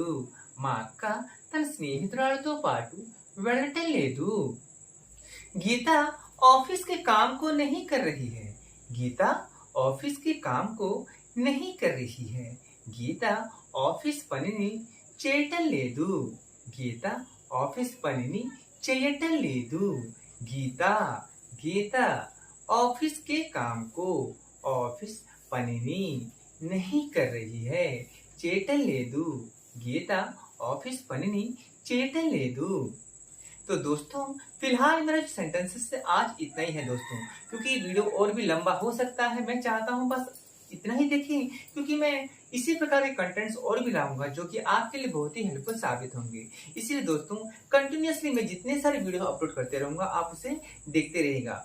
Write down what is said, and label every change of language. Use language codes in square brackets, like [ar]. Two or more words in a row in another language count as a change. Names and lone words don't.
[te] మా అక్క తన స్నేహితురాలతో పాటు వెళ్ళటం లేదు। [hi] गीता ऑफिस के काम को नहीं कर रही है। गीता ऑफिस के काम को नहीं कर रही है। [te] गीता ऑफिस పనిని చేయటం లేదు। గీత ఆఫీస్ పనిని చేయటం లేదు। [hi] गीता गीता ऑफिस के काम को ऑफिस పనిని नहीं कर रही है [te] చేయటం లేదు। గీత ऑफिस పనిని చేయటం లేదు। [hi] तो दोस्तों फिलहाल मेरा सेंटेंसेस से आज इतना ही है दोस्तों, क्योंकि वीडियो और भी लंबा हो सकता है। मैं चाहता हूँ बस इतना ही देखिए, क्योंकि मैं इसी प्रकार के कंटेंट्स और भी लाऊंगा जो कि आपके लिए बहुत ही हेल्पफुल साबित होंगे। इसीलिए दोस्तों कंटिन्यूअसली मैं जितने सारे वीडियो अपलोड करते रहूंगा, आप उसे देखते रहिएगा।